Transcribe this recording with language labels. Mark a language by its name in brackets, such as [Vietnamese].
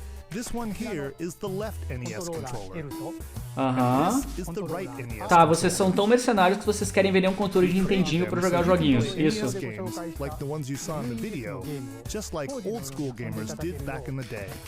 [English] This one here is the left NES controller. Aham. This is the right NES. [Portuguese] Tá, vocês são tão mercenários que vocês querem vender um controle de Nintendinho pra jogar joguinhos. Isso. [English] Games, like the ones you saw in the video, just like old school gamers did back in the day.